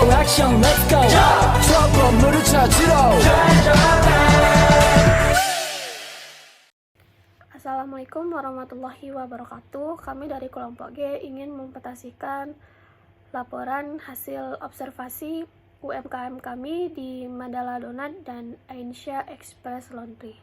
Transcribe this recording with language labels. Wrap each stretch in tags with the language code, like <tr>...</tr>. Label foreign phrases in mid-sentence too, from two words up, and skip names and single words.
<en>action let's go</en> <ko>저 건물을 찾으러</ko> <ar>السلام عليكم ورحمة الله وبركاته.</ar> <id>Kami dari kelompok G ingin mempresentasikan laporan hasil observasi UMKM kami di Mandala Donat dan Ainsha Express Laundry.</id>